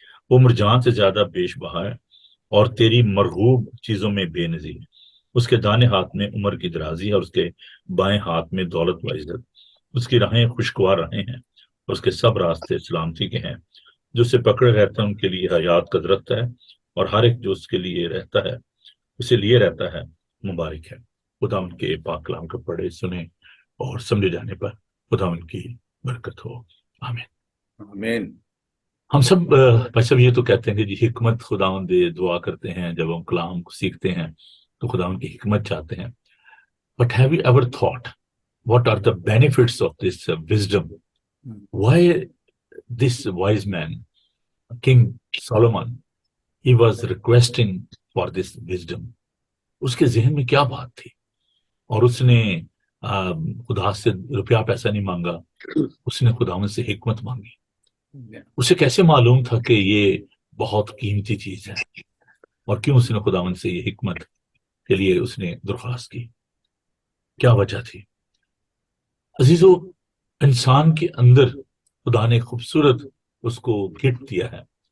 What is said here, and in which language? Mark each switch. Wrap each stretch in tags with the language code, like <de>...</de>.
<ur>وہ مرجان سے زیادہ بیش بہا ہے، اور تیری مرغوب چیزوں میں بے نظیر۔ اس کے دانے ہاتھ میں عمر کی درازی ہے، اور اس کے بائیں ہاتھ میں دولت و عزت۔ اس کی راہیں خوشگوار راہیں ہیں، اور اس کے سب راستے سلامتی کے ہیں۔ جو اسے پکڑے رہتا ہے ان کے لیے حیات کا درخت ہے، اور ہر ایک جو اس کے لیے رہتا ہے، اسے لیے رہتا ہے، مبارک ہے۔ خدا ان کے پاک کلام کو پڑھے، سنیں، اور سمجھے جانے پر خدا ان کی برکت ہو، آمین۔ آمین۔ ہم سب بھائی صاحب یہ تو کہتے ہیں کہ جی حکمت خداوند دے، دعا کرتے ہیں جب ہم کلام کو سیکھتے ہیں تو خداوند کی حکمت چاہتے ہیں۔</ur> <en>But have you ever thought what are the benefits of this wisdom? Why this wise man, King Solomon, he was requesting for this wisdom?</en> <ur>اس کے ذہن میں کیا بات تھی؟ اور اس نے خدا سے روپیہ پیسہ نہیں مانگا، اس نے خداوند سے حکمت مانگی۔ اسے کیسے معلوم تھا کہ یہ بہت قیمتی چیز ہے، اور کیوں اس نے خداوند سے یہ حکمت کے لیے اس نے درخواست کی؟ کیا وجہ تھی؟ عزیزو، انسان کے اندر خدا نے خوبصورت اس کو گفٹ دیا ہے،</ur>